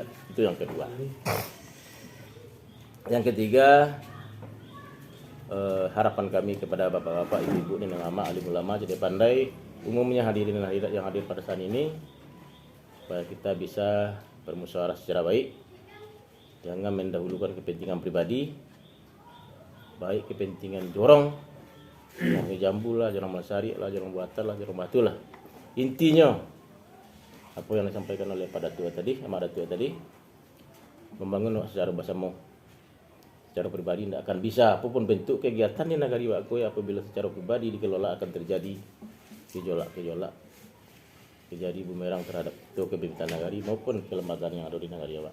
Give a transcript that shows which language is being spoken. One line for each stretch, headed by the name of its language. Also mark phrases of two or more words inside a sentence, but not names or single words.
Indonesian: Itu yang kedua. Yang ketiga, harapan kami kepada bapak-bapak, ibu-ibu, nenek mama, alim ulama, cerdik pandai, umumnya hadirin dan hadirat yang hadir pada saat ini, supaya kita bisa bermusyawarah secara baik, jangan mendahulukan kepentingan pribadi, baik kepentingan Jorong, Jorong Jambu lah, Jorong Melasari lah, Jorong Buatan lah, Jorong Batu lah. Intinya apa yang disampaikan oleh Pak Datuk tadi, sama Datuk tadi, membangun secara bersama. Secara pribadi tidak akan bisa, apapun bentuk kegiatan di Nagari Wakoi apabila secara pribadi dikelola akan terjadi gejolak, terjadi bumerang terhadap itu kepemimpinan nagari maupun kelembagaan yang ada di Nagari Wak.